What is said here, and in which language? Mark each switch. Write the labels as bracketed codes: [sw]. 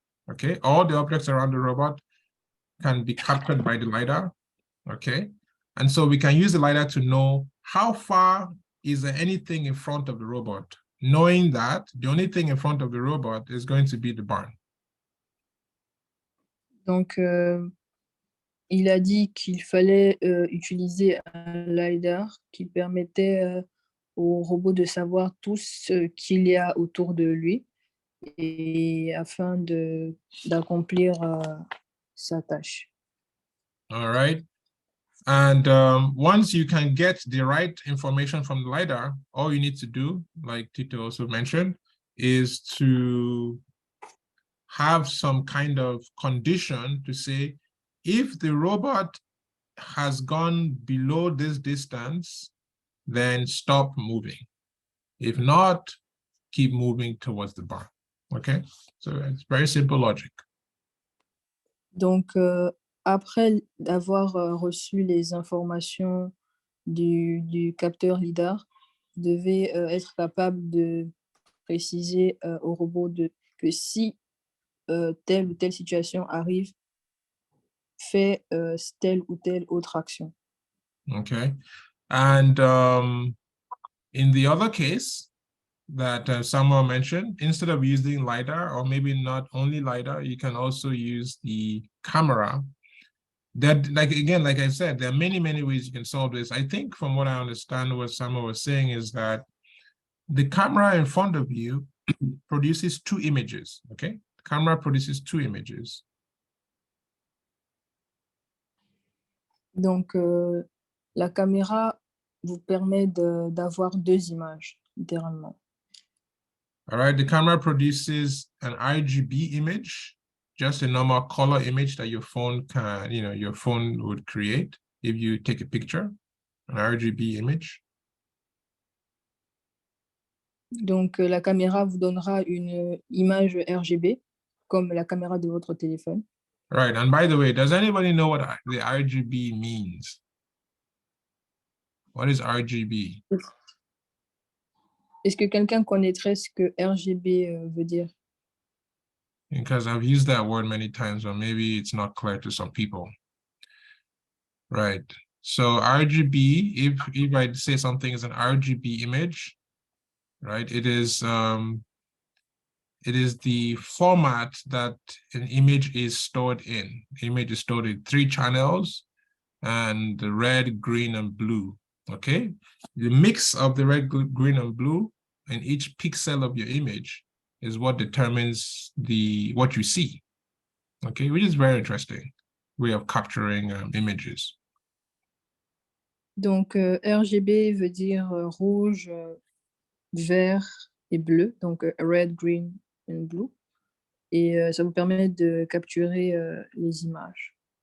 [en] Okay, all the objects around the robot can be captured by the LiDAR. Okay, and so we can use the LiDAR to know how far is there anything in front of the robot, knowing that the only thing in front of the robot is going to be the barn. [fr] Donc, il a dit qu'il fallait utiliser un LiDAR qui permettait au robot de savoir tout ce qu'il y a autour de lui et afin d'accomplir sa tâche. [en] All right. And once you can get the right information from the LiDAR, all you need to do, like Tito also mentioned, is to have some kind of condition to say, if the robot has gone below this distance, then stop moving. If not, keep moving towards the barn. Okay, so it's very simple logic. [fr] Donc, après avoir reçu les informations du capteur LiDAR, vous devez être capable de préciser au robot que si telle ou telle situation arrive, fait telle ou telle autre action. [en] Okay, and in the other case that Samuel mentioned, instead of using LiDAR, or maybe not only LiDAR, you can also use the camera. That, like, again, like I said, there are many, many ways you can solve this. I think from what I understand, what Samuel was saying is that the camera in front of you produces two images, okay? The camera produces two images. [fr] Donc, la caméra vous permet d'avoir deux images, littéralement. [en] All right, the camera produces an RGB image, just a normal color image that your phone can, your phone would create if you take a picture, an RGB image. [fr] Donc, la caméra vous donnera une image RGB, comme la caméra de votre téléphone. [en] Right, and by the way, does anybody know what the RGB means? What is RGB? [fr] Est-ce que quelqu'un connaîtrait ce que RGB veut dire? [en] Because I've used that word many times, or maybe it's not clear to some people. Right, so RGB, if I say something is an RGB image, right, it is the format that an image is stored in. The image is stored in 3 channels, and the red, green, and blue. Okay, the mix of the red, green, and blue in each pixel of your image is what determines what you see. Okay, which is very interesting way of capturing images. [fr] Donc, RGB veut dire rouge, vert et bleu, donc [en] red, green and blue. [fr] Et ça vous permet de capturer les images.